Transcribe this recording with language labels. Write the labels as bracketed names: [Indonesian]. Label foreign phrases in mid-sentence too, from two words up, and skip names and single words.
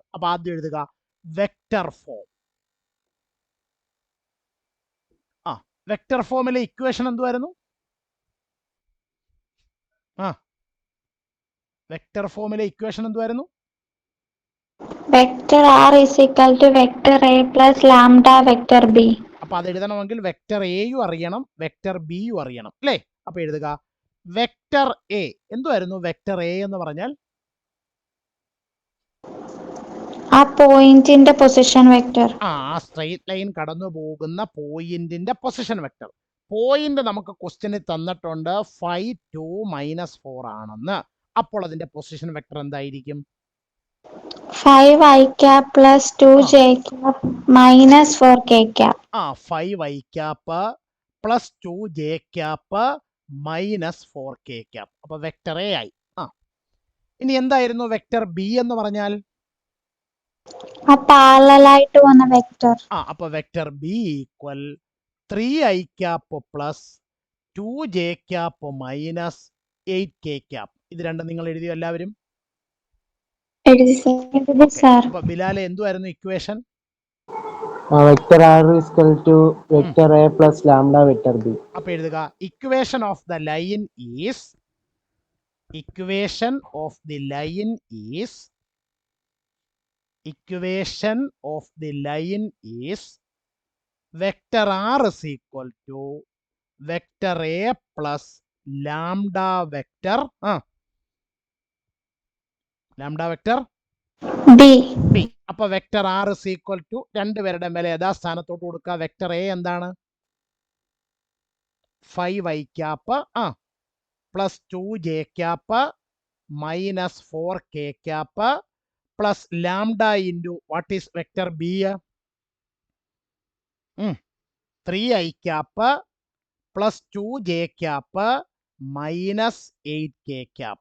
[Malayalam] അപ്പൊ ആദ്യം എഴുതുക [English] vector form. [Malayalam] വെക്ടർ ഫോമിലെ ഇക്വേഷൻ എന്തുവായിരുന്നു? വെക്ടർ ഫോമിലെ ഇക്വേഷൻ എന്തുവായിരുന്നു? [English] vector r is equal to vector a plus lambda vector b. [Malayalam] അപ്പൊ അത് എഴുതണമെങ്കിൽ വെക്ടർ എയും അറിയണം, വെക്ടർ ബിയും അറിയണം അല്ലേ? അപ്പൊ എഴുതുക [English] vector A. [Malayalam] എന്തുവായിരുന്നു [English] vector A [Malayalam] എന്ന് പറഞ്ഞാൽ? ആ പോയിന്റിന്റെ [English] position vector. straight line [Malayalam] കടന്നു പോകുന്ന പോയിന്റിന്റെ [English] position vector. [Malayalam] പോയിന്റ് നമുക്ക് ക്വസ്റ്റ്യനിൽ തന്നിട്ടുണ്ട് 5, 2, -4 ആണെന്ന്. അപ്പോൾ അതിന്റെ [English] position vector [Malayalam] എന്തായിരിക്കും? [English] 5 I cap plus 2 j cap minus 4 k cap. 5 I cap plus 2 j cap minus 4 k cap. [Malayalam] അപ്പൊ [English] vector A [Malayalam] ആയി. ഇനി എന്തായിരുന്നു [English] vector B [Malayalam] എന്ന് പറഞ്ഞാൽ? പാരലലായിട്ട് വന്ന വെക്ടർ. [English] അപ്പൊ vector B equal 3 I cap plus 2 j cap minus 8 k cap. [Malayalam] ഇത് രണ്ടും നിങ്ങൾ എഴുതിയോ എല്ലാവരും? അപ്പൊ ബിലാലെ എന്തുവായിരുന്നു ഇക്വേഷൻ? [English] vector r is equal to vector a plus lambda vector b. അപ്പൊ എഴുതുക equation of the line is equation of the line is vector r is equal to vector a plus lambda vector b. [Malayalam] അപ്പൊ [English] vector r is equal to [Malayalam] രണ്ടുപേരുടെ മേലെ യഥാസ്ഥാനത്തോട്ട് കൊടുക്കുക. [English] vector a എന്താണ്? 5 I cap plus 2 j cap minus 4 k cap plus lambda into what is vector b? 3 I cap plus 2 j cap minus 8 k cap.